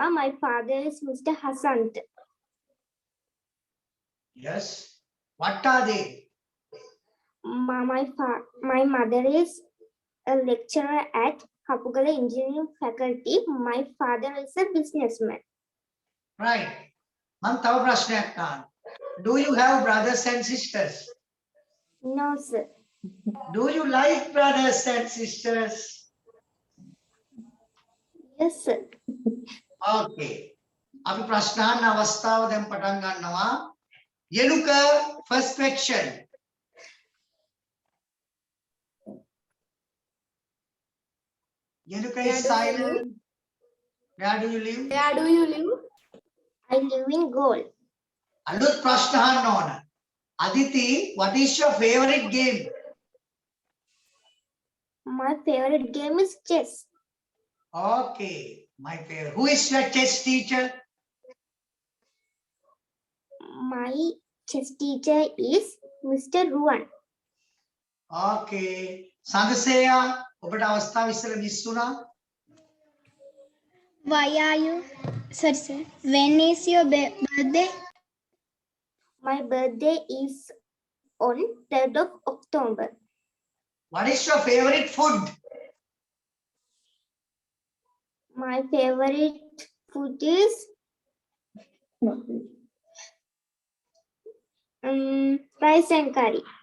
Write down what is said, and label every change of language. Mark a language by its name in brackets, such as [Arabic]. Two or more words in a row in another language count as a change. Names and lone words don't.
[English] My father is Mr. Hasant. Yes. What are they? My mother is a lecturer at Kapugala Engineering Faculty. My father is a businessman. Right. [Sinhala] මම තව ප්‍රශ්නයක් අහන්න. [English] Do you have brothers and sisters? No, sir. Do you like brothers and sisters? Yes, sir. Okay. [Sinhala] අපි ප්‍රශ්න අහන්න අවස්ථාව දැන් පටන් ගන්නවා. [English] Yenuka, first question. Yenuka is silent. Where do you live? Where do you live? I live in Gaul. [Sinhala] අලුත් ප්‍රශ්න අහන්න ඕන. [English] Aditi, what is your favorite game? My favorite game is chess. Okay, my favorite. Who is your chess teacher? My chess teacher is Mr. Ruan. Okay. Sandaseya, [Sinhala] ඔබට අවස්ථාව ඉස්සර මිස් වුණා. [English] Why are you? Sorry, sir. When is your birthday? My birthday is on 3rd of October. What is your favorite food? My favorite food is rice and curry.